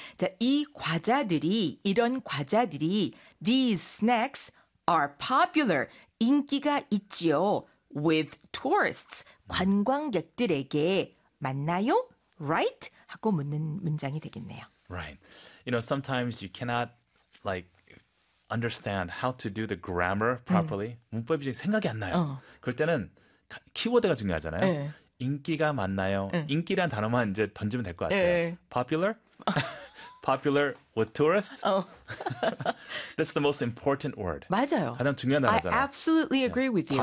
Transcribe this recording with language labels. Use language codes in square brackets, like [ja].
[ko] 자, 이 과자들이 이런 과자들이 [en] these snacks are popular [ko] 인기가 있지요. [en] With tourists, [ko] 관광객들에게 맞나요? [en] Right? [ko] 하고 묻는 문장이 되겠네요. [en] Right. You know, sometimes you cannot like understand how to do the grammar properly. [ko] 문법이 생각이 안 나요. 그럴 때는 키워드가 중요하잖아요. 에. 인기가 맞나요? 인기란 단어만 이제 던지면 될 것 같아요. 에. [en] Popular? Popular with tourists? That's the most important word. [ko] 맞아요. 가장 중요한 단어잖아요. [en] I absolutely agree yeah. with you.